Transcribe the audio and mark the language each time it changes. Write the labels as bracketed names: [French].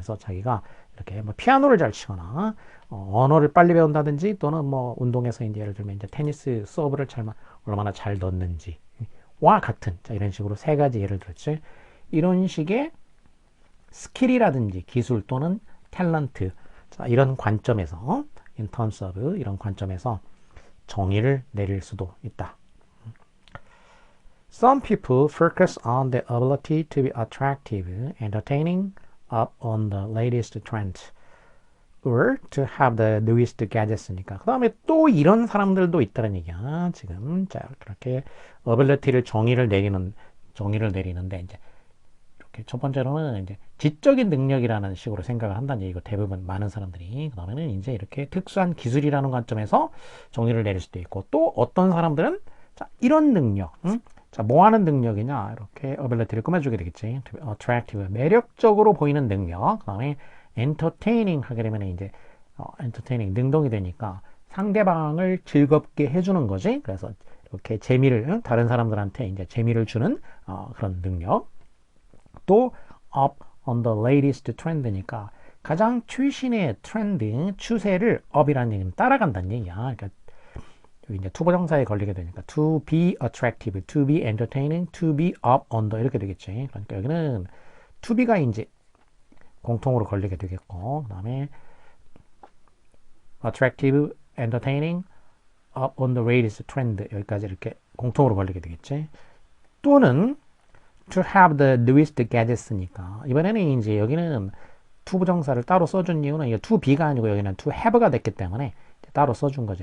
[Korean] 그래서 자기가 이렇게 뭐 피아노를 잘 치거나 언어를 빨리 배운다든지, 또는 뭐 운동에서 이제 예를 들면 이제 테니스 서브를 얼마나 잘 넣는지와 같은, 자, 이런 식으로 세 가지 예를 들었지. 이런 식의 스킬이라든지 기술 또는 탤런트, 자, 이런 관점에서 [English] in terms of [Korean] 이런 관점에서 정의를 내릴 수도 있다. [English] Some people focus on the ability to be attractive, entertaining, up on the latest trend, or to have the newest gadgets니까. [Korean] 그 다음에 또 이런 사람들도 있다는 얘기야. 지금 자, 그렇게 ability를 정의를 내리는데 이제 이렇게 첫 번째로는 이제 지적인 능력이라는 식으로 생각을 한다는 얘기고, 대부분 많은 사람들이. 그 다음에는 이제 이렇게 특수한 기술이라는 관점에서 정의를 내릴 수도 있고, 또 어떤 사람들은 자, 이런 능력, 자, 뭐 하는 능력이냐, 이렇게 ability를 꾸며주게 되겠지. attractive, 매력적으로 보이는 능력. 그 다음에 entertaining 하게 되면 이제 entertaining, 능동이 되니까 상대방을 즐겁게 해주는 거지. 그래서 이렇게 재미를, 다른 사람들한테 이제 재미를 주는 그런 능력. 또 [English] up on the latest trend [Korean] 니까 가장 최신의 트렌드, 추세를 up이라는 얘기는 따라간다는 얘기야. 그러니까 여기 이제 투부정사에 걸리게 되니까 [English] to be attractive, to be entertaining, to be up on the [Korean] 이렇게 되겠지. 그러니까 여기는 to be가 이제 공통으로 걸리게 되겠고, 그 다음에 [English] attractive, entertaining, up on the latest trend [Korean] 여기까지 이렇게 공통으로 걸리게 되겠지. 또는 [English] to have the newest gadgets [Korean] 니까 이번에는 이제 여기는 투부정사를 따로 써준 이유는 이게 to be가 아니고 여기는 to have가 됐기 때문에 따로 써준 거죠.